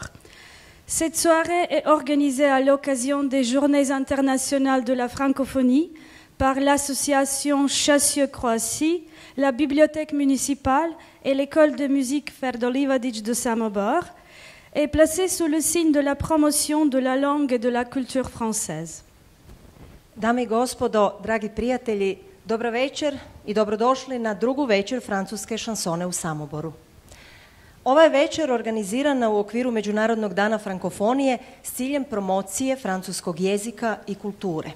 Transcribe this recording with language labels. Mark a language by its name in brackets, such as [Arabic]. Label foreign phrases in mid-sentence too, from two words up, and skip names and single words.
[French] Cette soirée est organisée à l'occasion des Journées internationales de la francophonie par l'association Chassieux-Croatie, la bibliothèque municipale et l'école de musique Ferdo Livadić de Samobor, et placée sous le signe de la promotion de la langue et de la culture française. [Croatian] Dame i gospodo, dragi prijatelji, dobro večer i dobrodošli na drugu večer francuske šansone u Samoboru. Ova je večer organizirana u okviru Međunarodnog dana frankofonije s ciljem promocije francuskog jezika i kulture.